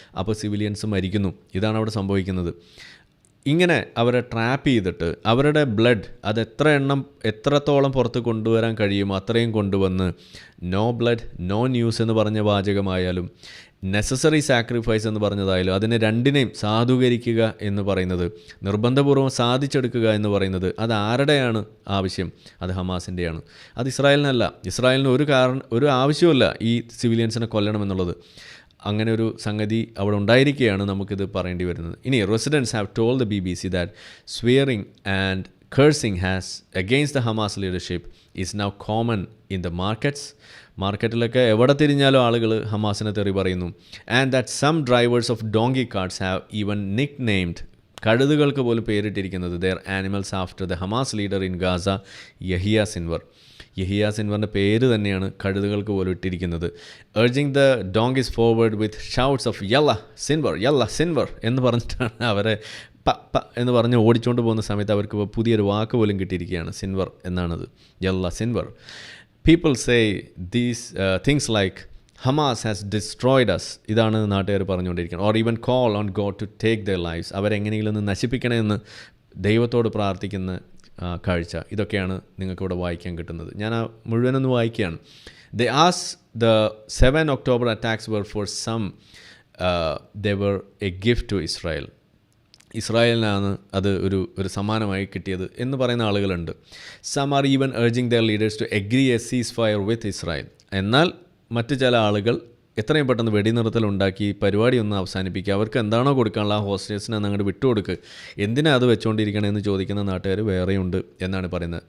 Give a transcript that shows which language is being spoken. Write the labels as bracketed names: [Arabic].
[Malayalam] അപ്പോൾ സിവിലിയൻസ് മരിക്കുന്നു. ഇതാണ് അവിടെ സംഭവിക്കുന്നത്. ഇങ്ങനെ അവരെ ട്രാപ്പ് ചെയ്തിട്ട് അവരുടെ ബ്ലഡ് അത് എത്രത്തോളം പുറത്ത് കൊണ്ടുവരാൻ കഴിയുമോ അത്രയും കൊണ്ടുവന്ന് നോ ബ്ലഡ് നോ ന്യൂസ് എന്ന് പറഞ്ഞ വാചകമായാലും നെസസറി സാക്രിഫൈസ് എന്ന് പറഞ്ഞതായാലും അതിനെ രണ്ടിനെയും സാധൂകരിക്കുക എന്ന് പറയുന്നത്, നിർബന്ധപൂർവ്വം സാധിച്ചെടുക്കുക എന്ന് പറയുന്നത്, അത് ആരുടെയാണ് ആവശ്യം? അത് ഹമാസിൻ്റെയാണ്. അത് ഇസ്രായേലിനല്ല. ഇസ്രായേലിന് ഒരു ആവശ്യമില്ല ഈ സിവിലിയൻസിനെ കൊല്ലണമെന്നുള്ളത്. അങ്ങനെ ഒരു സംഗതി അവിടെ ഉണ്ടായിരിക്കുകയാണ് നമുക്കിത് പറയേണ്ടി വരുന്നത്. [English] ഇനി residents have told the BBC that swearing and cursing has against the Hamas leadership is now common in the markets. [Malayalam] മാർക്കറ്റിലൊക്കെ എവിടെ തിരിഞ്ഞാലും ആളുകൾ ഹമാസിനെ തെറി പറയുന്നു. [English] and that some drivers of donkey carts have even nicknamed, [Malayalam] കഴുതുകൾക്ക് പോലും പേരിട്ടിരിക്കുന്നത് [English] Their animals after the Hamas leader in Gaza Yahya Sinwar. [Malayalam] Yahya സിൻവറിൻ്റെ പേര് തന്നെയാണ് കഴുതുകൾക്ക് പോലും ഇട്ടിരിക്കുന്നത്. [English] urging the donkeys forward with shouts of യല്ല Sinwar [Malayalam] എന്ന് പറഞ്ഞിട്ടാണ് അവരെ പ എന്ന് പറഞ്ഞ് ഓടിച്ചുകൊണ്ട് പോകുന്ന സമയത്ത് അവർക്ക് പുതിയൊരു വാക്ക് പോലും കിട്ടിയിരിക്കുകയാണ്. [English] Sinwar എന്നാണത്, യല്ല Sinwar. People say these things like Hamas has destroyed us, [Malayalam] ഇതാണ് നാട്ടുകാർ പറഞ്ഞുകൊണ്ടിരിക്കുന്നത്. [English] or even call on God to take their lives, [Malayalam] അവരെങ്ങനെയെങ്കിലും ഒന്ന് നശിപ്പിക്കണമെന്ന് ദൈവത്തോട് പ്രാർത്ഥിക്കുന്ന കാഴ്ച. ഇതൊക്കെയാണ് നിങ്ങൾക്കിവിടെ വായിക്കാൻ കിട്ടുന്നത്. ഞാൻ ആ മുഴുവനൊന്ന് വായിക്കുകയാണ്. [English] They as the 7 October attacks were for some they were a gift to Israel. [Malayalam] ഇസ്രായേലിനാണ് അത് ഒരു സമ്മാനമായി കിട്ടിയത് എന്ന് പറയുന്ന ആളുകളുണ്ട്. [English] Some are even urging their leaders to agree a ceasefire with Israel. [Malayalam] എന്നാൽ മറ്റു ചില ആളുകൾ എത്രയും പെട്ടെന്ന് വെടിനിർത്തലുണ്ടാക്കി പരിപാടി ഒന്ന് അവസാനിപ്പിക്കുക, അവർക്ക് എന്താണോ കൊടുക്കാനുള്ള ആ ഹോസ്റ്റേഴ്സിനെ അങ്ങോട്ട് വിട്ടുകൊടുക്കുക, എന്തിനാ അത് വെച്ചുകൊണ്ടിരിക്കണമെന്ന് ചോദിക്കുന്ന നാട്ടുകാർ വേറെയുണ്ട് എന്നാണ് പറയുന്നത്.